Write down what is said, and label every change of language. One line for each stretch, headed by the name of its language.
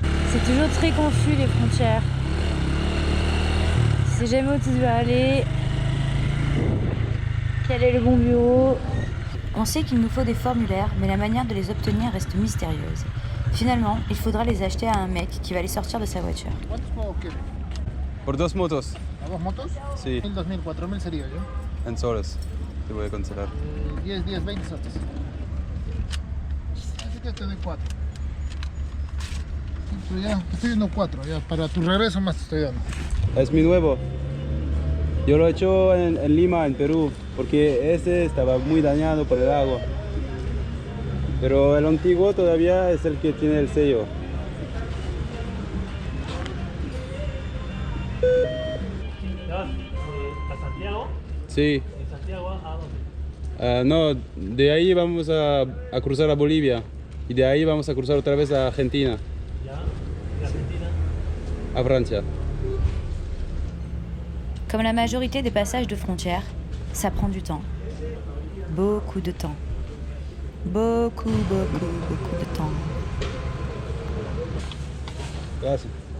French: C'est toujours très confus les frontières. Tu sais jamais où tu dois aller. Quel est le bon bureau? On sait qu'il nous faut des formulaires, mais la manière de les obtenir reste mystérieuse. Finalement, il faudra les acheter à un mec qui va les sortir de sa voiture.
Spanish: ¿Cuántos juegos quieres? Por 2 motos. ¿A 2 motos? Sí. 1000, 2000, 4000 sería yo. En soles. Te voy a cancelar. 10, 10, 20 sotes. Así que te doy 4. Ya, te estoy dando 4. Ya, para tu regreso más te estoy dando. Es mi nuevo. Yo lo he hecho en Lima, en Perú, porque ese estaba muy dañado por el agua. Pero el antiguo todavía es el que tiene el sello. ¿A Santiago? Sí. ¿De Santiago a dónde? No, de ahí vamos a cruzar a Bolivia y de ahí vamos a cruzar otra vez a Argentina. ¿Ya? ¿De Argentina? A Francia.
French: Comme la majorité des passages de frontières, ça prend du temps. Beaucoup de temps. Beaucoup de temps.
Spanish: Gracias.